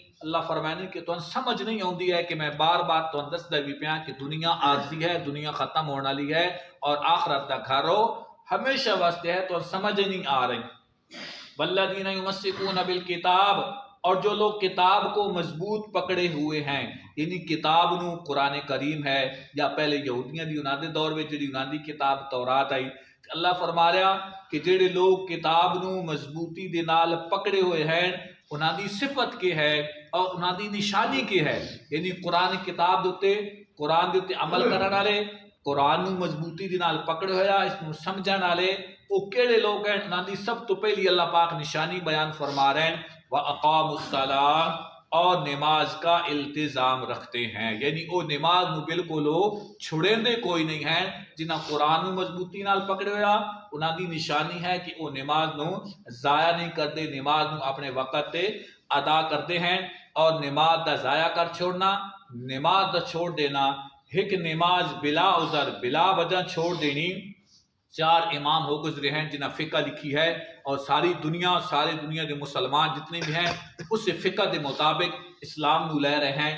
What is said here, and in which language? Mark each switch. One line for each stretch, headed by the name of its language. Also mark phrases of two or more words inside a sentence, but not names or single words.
Punjabi: اللہ فرمانے کہ تو سمجھ نہیں ہوندی ہے کہ میں بار بار تو دسدا بھی پیا کہ دنیا عارضی ہے، دنیا ختم ہونے والی ہے، اور آخرت دا گھر ہمیشہ واسطے ہے، تو سمجھ نہیں آ رہی۔
Arabic: والذین یمسکون بالکتاب،
Urdu: اور جو لوگ کتاب کو مضبوط پکڑے ہوئے ہیں،
Punjabi: یعنی کتاب نو قرآن کریم ہے، یا پہلے یہودیاں دی انہاں دے دور میں جڑی انہاں دی کتاب تورات آئی، اللہ فرما رہا کہ جڑے لوگ کتاب نو مضبوطی دے نال پکڑے ہوئے ہیں، انہاں دی صفت کے ہے اور انہاں دی نشانی کے ہے، یعنی قرآن کتاب دوتے، قرآن دوتے عمل کرن والے، قرآن نو مضبوطی دے نال پکڑے ہویا، اس نو سمجھن والے، وہ کیڑے لوگ ہیں؟ انہاں دی سب تو پہلی اللہ پاک نشانی بیان فرما رہے ہیں،
Arabic: وَأَقَامُوا الصَّلَاةَ،
Urdu: اور نماز کا التزام رکھتے ہیں،
Punjabi: یعنی وہ نماز نو بالکل چھڑیں دے کوئی نہیں ہے۔ جنہاں قرآن نو مضبوطی نال پکڑے ہویا، انہاں دی نشانی ہے کہ وہ نماز نو ضائع نہیں کرتے، نماز نو اپنے وقت تے ادا کرتے ہیں، اور نماز دا ضائع کر چھوڑنا، نماز دا چھوڑ دینا، ایک نماز بلا عذر بلا وجہ چھوڑ دینی، چار امام ہو گزرے ہیں جنہیں فقہ لکھی ہے،
Urdu: اور ساری دنیا کے مسلمان جتنے بھی ہیں اس سے فقہ کے مطابق
Punjabi: اسلام نو لے رہے ہیں۔